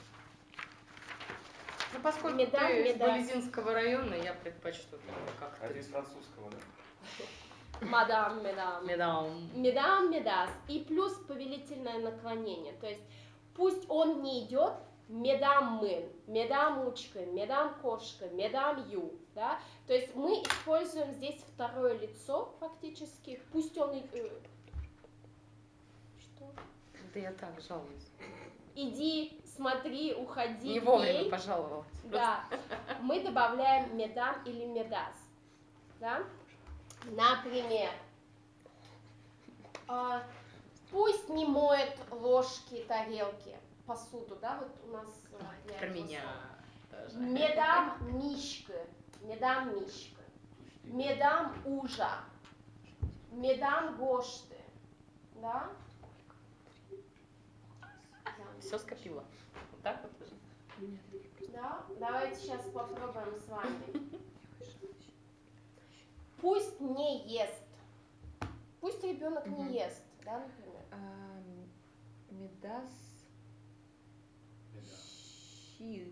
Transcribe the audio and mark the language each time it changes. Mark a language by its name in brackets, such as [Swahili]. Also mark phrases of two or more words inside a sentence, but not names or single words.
[Russian] Ну, поскольку Медаль, ты из медаль. Болезинского района, я предпочту как А ты. здесь французского, да? [Udmurt] Мадам, медам. Медам. Медам, медас. [Russian] И плюс повелительное наклонение. То есть пусть он не идет, [Udmurt] медам мы, медам учка, медам кошка, медам ю. [Russian] Да? То есть мы используем здесь второе лицо фактически. Пусть он... Что? Да я так жалуюсь. Иди, смотри, уходи, Не вовремя пей. пожаловалась. Да, мы добавляем медам или медас. Да? Например, пусть не моет ложки, тарелки, посуду, да, вот у нас... я Про его меня знаю. тоже. [Udmurt] Медам мишка, медам мишка, медам ужа, медам гошты, да? [Russian] Все скопила. Вот так вот. Да? Давайте сейчас попробуем с вами. Пусть не ест. Пусть ребенок не ест, да, например. [Udmurt] Медас. Щи.